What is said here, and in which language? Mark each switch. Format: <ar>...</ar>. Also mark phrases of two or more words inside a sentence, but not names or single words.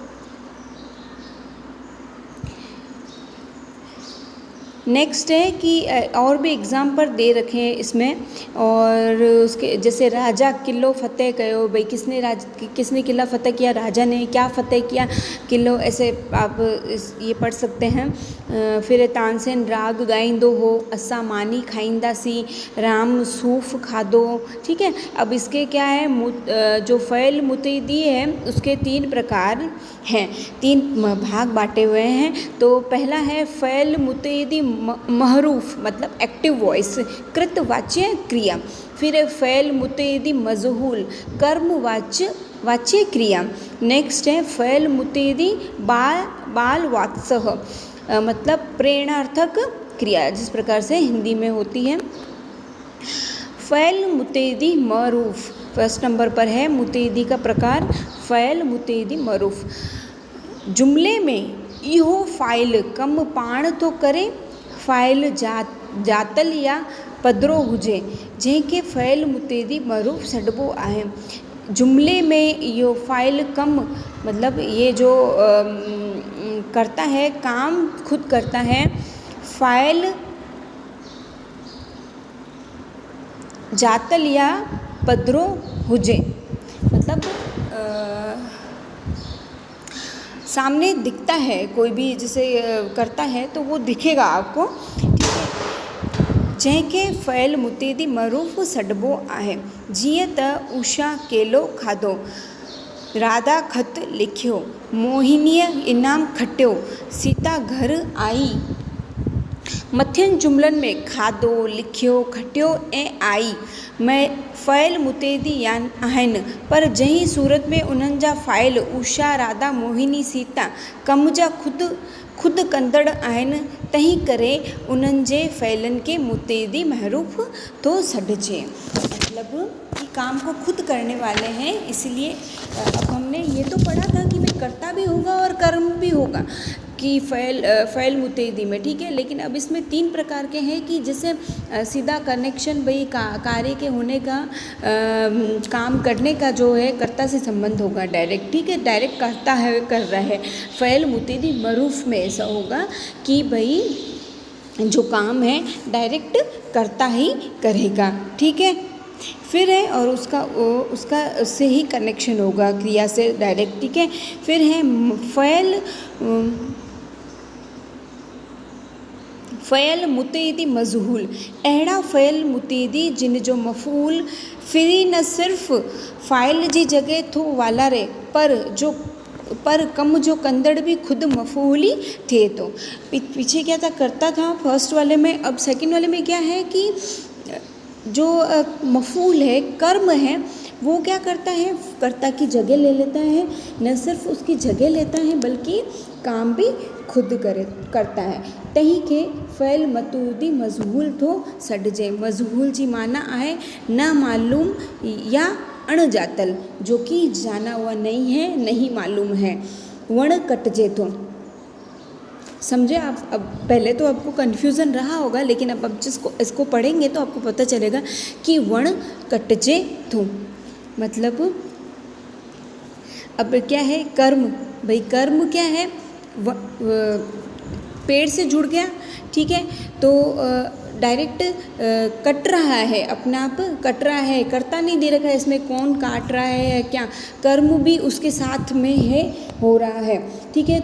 <hi>नेक्स्ट है कि और भी एग्जाम्पल दे रखे हैं इसमें, और उसके जैसे</hi> <sd>राजा किलो फतेह कयो,</sd> <hi>भाई किसने किला फतेह किया, राजा ने। क्या फतेह किया, किलो, ऐसे आप ये पढ़ सकते हैं।</hi> <sd>फिर तानसेन राग ॻाईंदो हो, असां मानी खाईंदासीं, राम सूफ़ खाधो।</sd> <hi>ठीक है, अब इसके क्या है, जो</hi> <sd>फ़इल मुतइदी</sd> <hi>है उसके 3 प्रकार हैं, 3 भाग बांटे हुए हैं। तो पहला है</hi> <sd>फ़इल मुतइदी महरूफ</sd> <hi>मतलब</hi> <en>active voice,</en> <hi>कृतवाच्य क्रिया। फिर है</hi> <sd>फ़इल मुतइदी मजहूल,</sd> <hi>कर्म वाच्य क्रिया। नेक्स्ट है</hi> <sd>फ़इल मुतइदी बाल वात्सह</sd> <hi>मतलब प्रेरणार्थक क्रिया, जिस प्रकार से हिंदी में होती है।</hi> <sd>फ़इल मुतइदी मरूफ,</sd> <hi>फर्स्ट नंबर पर है मुतइदी का प्रकार</hi> <sd>फ़इल मुतइदी मरूफ। जुमिले में इहो फ़ाइल कम पाण थो करे, फ़ाइल जातल या पधिरो हुजे, जंहिंखे फ़इल मुतइदी मरूफ सॾिबो आहे। जुमले में यो फ़ाइल कम,</sd> <hi>मतलब ये जो करता है, काम खुद करता है।</hi> <sd>फ़ाइल जातल या पधरो हुजे,</sd> <hi>मतलब सामने दिखता है, कोई भी जिसे करता है तो वो दिखेगा आपको, ठीक है।</hi> <sd>जंहिंखे फ़इल मुतैदी मरूफ़ सॾिबो आहे, जीअं त उषा केलो खाधो, राधा ख़त लिखियो, मोहिनीअ इनाम खटियो, सीता घर आई। मथियनि जुमलनि में खाधो, लिखियो, खटियो ऐं आई में फ़इल मुतैदी आहिनि, पर जंहिं सूरत में उन्हनि जा फ़ाइल उषा, राधा, मोहिनी, सीता कम जा ख़ुदि कंदड़ आहिनि, तंहिं करे उन्हनि जे फ़इलनि खे मुतैदी महरूफ़ थो सॾिजे।</sd> <hi>मतलब कि काम को खुद करने वाले हैं, इसलिए अब हमने ये तो पढ़ा था कि भाई कर्ता भी होगा और कर्म भी होगा कि</hi> <sd>फ़इल मुतैदी</sd> <hi>में, ठीक है। लेकिन अब इसमें 3 प्रकार के हैं कि जैसे सीधा कनेक्शन भाई कार्य के होने का, काम करने का जो है कर्ता से संबंध होगा डायरेक्ट, ठीक है, डायरेक्ट करता है, कर रहा है।</hi> <sd>फ़इल मुतैदी मरूफ़</sd> <hi>में ऐसा होगा कि भाई जो काम है डायरेक्ट करता ही करेगा, ठीक है। फिर है और उसका उससे ही कनेक्शन होगा, क्रिया से डायरेक्ट, ठीक है। फिर है</hi> <sd>फ़इल मुतैदी मजहूल, अहिड़ा फ़इल मुतैदी जिन जो मफ़ूल फ़िरी न सिर्फ़ फ़ाइल जी जॻह थो वालारे, पर कम जो कंदड़ भी खुद मफ़ूल ही थिए थो।</sd> <hi>पीछे क्या था, करता था फर्स्ट वाले में, अब सेकंड वाले में क्या है कि जो मफ़ूल है, कर्म है, वो क्या करता है, कर्ता की जगह ले लेता है, न सिर्फ उसकी जगह लेता है बल्कि काम भी खुद करता है।</hi> <sd>तंहिं खे फ़इल मुतैदी मजहूल थो सॾिजे। मजहूल जी माना आहे न मालूम या अणजातल,</sd> <hi>जो कि जाना हुआ नहीं है, नहीं मालूम है।</hi> <sd>वण कटजे थो,</sd> <hi>समझे आप। अब पहले तो आपको कन्फ्यूज़न रहा होगा, लेकिन अब जिसको इसको पढ़ेंगे तो आपको पता चलेगा कि</hi> <sd>वण कटजे थो</sd> <hi>मतलब अब क्या है, कर्म। भाई कर्म क्या है, पेड़ से जुड़ गया, ठीक है, तो डायरेक्ट कट रहा है, अपने आप कट रहा है, करता नहीं दे रखा है इसमें कौन काट रहा है या क्या, कर्म भी उसके साथ में है, हो रहा है, ठीक है।</hi>